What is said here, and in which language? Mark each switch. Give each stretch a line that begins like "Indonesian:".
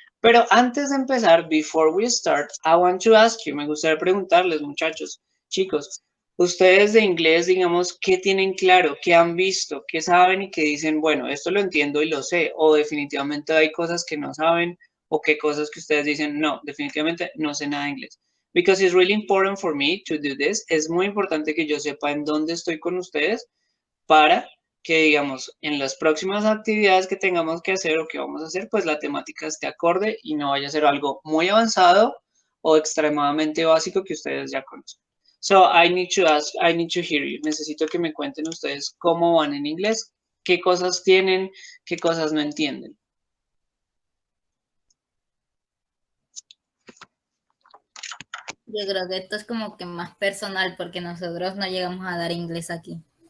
Spanish: Pero antes de empezar, before we start, I want to ask you, me gustaría preguntarles, muchachos, chicos, ustedes de inglés, digamos, ¿qué tienen claro? ¿Qué han visto? ¿Qué saben y qué dicen? Bueno, esto lo entiendo y lo sé. O definitivamente hay cosas que no saben o qué cosas que ustedes dicen, no, definitivamente no sé nada de inglés.
English: Because it's really important for me to do this.
Spanish: Es muy importante que yo sepa en dónde estoy con ustedes para que, digamos, en las próximas actividades que tengamos que hacer o que vamos a hacer, pues la temática esté acorde y no vaya a ser algo muy avanzado o extremadamente básico que ustedes ya conocen.
English: So, I need to ask, I need to hear you.
Spanish: Necesito que me cuenten ustedes cómo van en inglés, qué cosas tienen, qué cosas no entienden. Yo creo que esto es como que más personal porque nosotros no llegamos a dar inglés aquí.